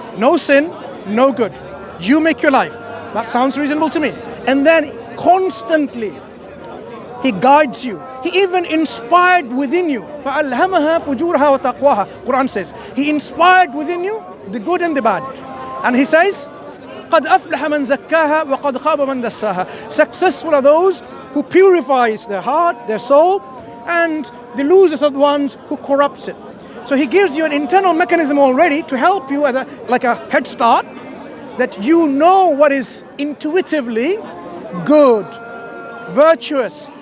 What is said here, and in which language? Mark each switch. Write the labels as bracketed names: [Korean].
[English] No sin, no good. You make your life. That sounds reasonable to me. And then constantly, he guides you. He even inspired within you. [Arabic] فَأَلْهَمَهَا فُجُورَهَا وَتَقْوَاهَا. [English] Quran says, he inspired within you the good and the bad. And he says, [Arabic] قَدْ أَفْلَحَ مَنْ زَكَّاهَا وَقَدْ خَابَ مَنْ دَسَّاهَا. [English] Successful are those who purifies their heart, their soul, and the losers are the ones who corrupts it. So he gives you an internal mechanism already to help you at like a head start, that you know what is intuitively good, virtuous.